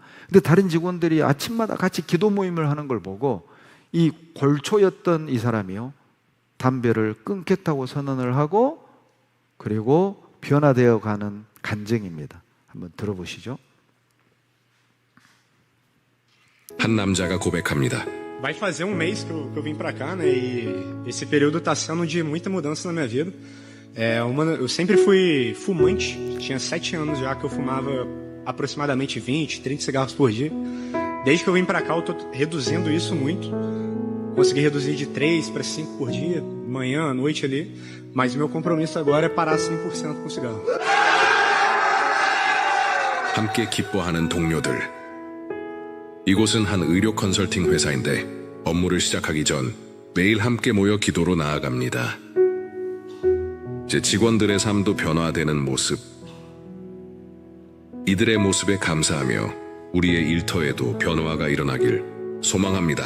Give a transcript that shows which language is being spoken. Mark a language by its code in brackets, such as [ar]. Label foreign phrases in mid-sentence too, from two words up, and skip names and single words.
[ko] 근데 다른 직원들이 아침마다 같이 기도 모임을 하는 걸 보고 이 골초였던 이 사람이요 담배를 끊겠다고 선언을 하고 그리고 변화되어 가는 간증입니다. 한번 들어보시죠. 한 남자가 고백합니다. [pt] Vai fazer um mês que eu vim pra cá, né? E esse período tá sendo de muita mudança na minha vida. Eu sempre fui fumante. Tinha 7 anos já que eu fumava aproximadamente 20, 30 cigarros por dia. Desde que eu vim pra cá, eu tô reduzindo isso muito. Consegui reduzir de 3 para 5 por dia, manhã, à noite ali. Mas o meu compromisso agora é parar 100% com cigarro. [ko] 함께 기뻐하는 동료들. 이곳은 한 의료 컨설팅 회사인데 업무를 시작하기 전 매일 함께 모여 기도로 나아갑니다. 제 직원들의 삶도 변화되는 모습, 이들의 모습에 감사하며 우리의 일터에도 변화가 일어나길 소망합니다.